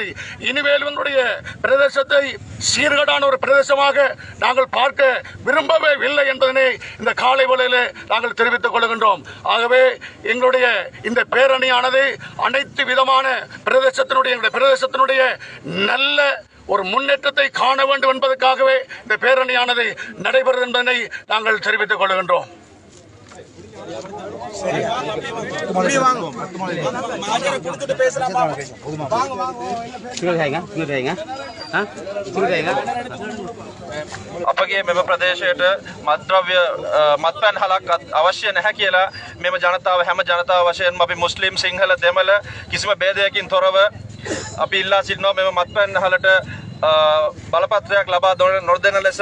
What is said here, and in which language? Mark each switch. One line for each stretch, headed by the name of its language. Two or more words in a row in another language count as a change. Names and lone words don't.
Tamil: இனிமேல் எங்களுடைய பிரதேசத்தை சீர்கேடான ஒரு பிரதேசமாக நாங்கள் பார்க்க விரும்பவே இல்லை என்பதனை இந்த காலை வேளையிலே நாங்கள் தெரிவித்துக் கொள்கின்றோம். ஆகவே எங்களுடைய இந்த பேரணியானது அனைத்து விதமான பிரதேசத்தினுடைய நல்ல ஒரு முன்னேற்றத்தை காண வேண்டும் என்பதற்காகவே இந்த பேரணியானது நடைபெறும் என்பதனை நாங்கள் தெரிவித்துக் கொள்கின்றோம்.
Sinhala: අපගේ මෙම ප්‍රදේශයට මත්ද්‍රව්‍ය මත්පැන් හලක් අවශ්‍ය නැහැ කියලා මෙම ජනතාව හැම ජනතාව වශයෙන්ම අපි මුස්ලිම් සිංහල දෙමළ කිසිම ભેදයකින් තොරව අපි ඉල්ලා සිටිනවා මෙම මත්පැන් හලට බලපත්‍රයක් ලබා නොදෙන ලෙස.